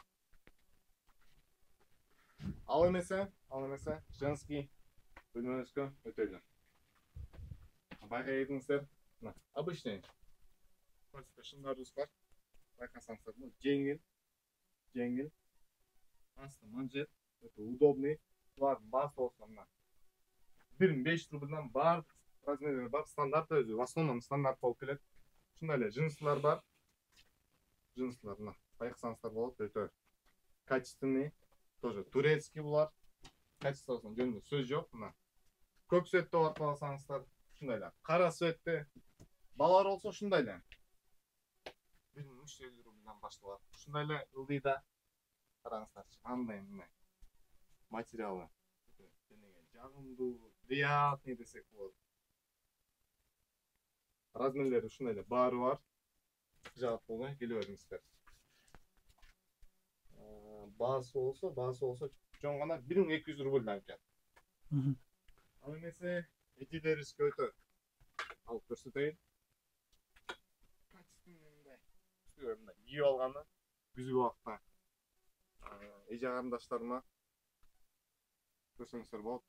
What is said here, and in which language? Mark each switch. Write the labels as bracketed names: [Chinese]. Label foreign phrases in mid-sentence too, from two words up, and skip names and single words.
[Kyrgyz] Ал эмесе женский бөлмөбүзгө өтөлү. Байкайдыңыздар, мына обычный шымдарыбыз бар. Байкасаңыздар, бул жеңил Асты манжет, өте удобный. [Kazakh] Бұлардың басы болса мына 1500 рубльдан бар размерлері бар, стандарт өзі, [Russian] в основном [Kazakh] стандарт болып келеді. Шындай эле джинсылар бар. Джинсылар мына байқасаңыздар болады, өте качественный, [Russian] тоже турецкий [Kazakh] бұлар. Качествосына жөнінде сөз жоқ. Мына көк суетте бар қаласаңыздар, шындай эле қара суетте. Балалар болса шындай эле 1350 рубльдан башталат. Шындай эле ылдыйда қараңыздарчы, андай мына материалы жағымдуу, приятный десек болады. Размерлері шындай эле бары бар. [Kyrgyz] Жаап болмай келе бериңиздер. Басы болсо жон гана 1200 рубльдан экен. Ал эмесе этилериске өтө алып көрсөтөйүн. Мындай кийип алганы күзгү убакта эже карындаштарыма көрсөңүздөр болот.